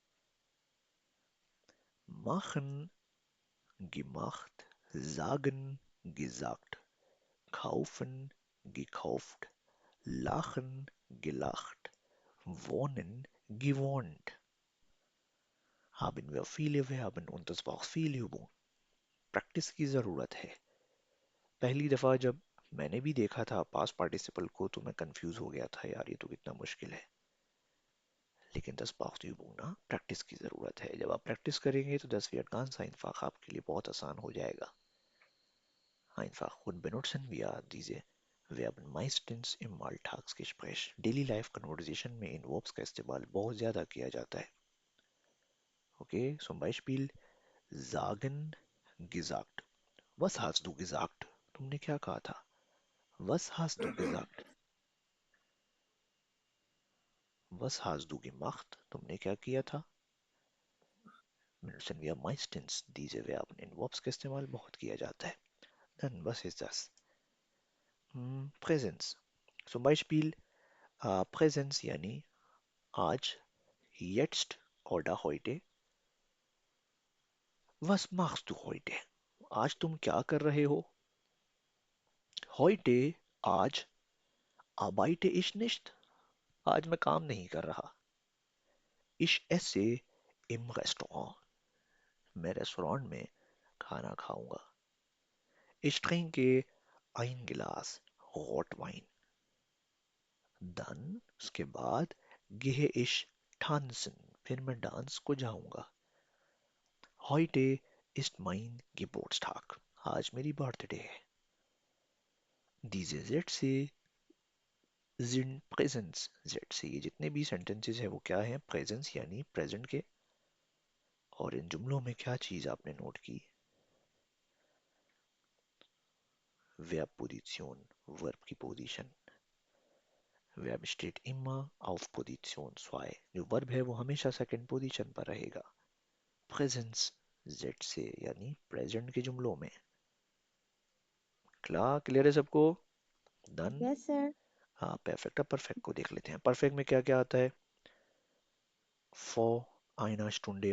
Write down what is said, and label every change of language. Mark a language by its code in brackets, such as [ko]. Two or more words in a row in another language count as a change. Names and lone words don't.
[de] Machen, gemacht, sagen, gesagt, kaufen, gekauft, lachen, gelacht, wohnen, gewohnt. Haben wir viele Verben und das braucht viel Übung. [hi] प्रैक्टिस की ज़रूरत है. पहली दफ़ा जब मैंने भी देखा था [en] past participle [hi] को तो मैं कंफ्यूज हो गया था, यार ये तो कितना मुश्किल है. लेकिन [de] das braucht Übung [hi] ना, प्रैक्टिस की ज़रूरत है. जब आप प्रैक्टिस करेंगे तो [de] das wird ganz einfach [hi] आपके लिए बहुत आसान हो जाएगा. [de] Einfach und benutzen wir diese Verben meistens im Alltagsgespräch. [en] Daily Life Conversation [hi] में इन verbs का इस्तेमाल बहुत ज़्यादा किया जाता है. [de] Okay, zum Beispiel sagen, gesagt. Was hast du gesagt? [hi] तुमने क्या कहा था? [de] Was hast du gesagt? Was hast du gemacht? [hi] तुमने क्या किया था? [de] Benutzen wir meistens diese Verben. [hi] In Verbs का इस्तेमाल बहुत किया जाता है. [de] Dann, was ist das? Präsenz. Zum Beispiel, [hi] प्रेजेंस यानी आज, [de] jetzt oder heute, was machst du heute? [hi] आज तुम क्या कर रहे हो? [de] Heute, आज, arbeite ich nicht, [hi] आज मैं काम नहीं कर रहा. [de] Ich esse im Restaurant, [hi] मैं रेस्टोरेंट में खाना खाऊंगा. [de] Ich trinke ein Glas Rotwein. Dann, [hi] उसके बाद, [de] gehe ich tanzen, [hi] फिर मैं डांस को जाऊंगा. [de] Heute ist mein Geburtstag, [hi] आज मेरी बर्थडे है. [de] Diese Sätze sind Präsens Sätze, [hi] ये जितने भी सेंटेंसेस है वो क्या है? प्रेजेंस यानी प्रेजेंट के. और इन जुमलों में क्या चीज आपने नोट की? Verbposition, वर्ब की पोजीशन. [de] Verb steht immer auf Position 2. [hi] जो वर्ब है वो हमेशा सेकंड पोजीशन पर रहेगा. प्रेजेंस जेड से यानी प्रेजेंट के जुमलों में. क्लियर है सबको? डन. [en] Yes, sir. [hi] हाँ परफेक्ट. अब परफेक्ट को देख लेते हैं. परफेक्ट में क्या क्या आता है? [de] vor einer Stunde.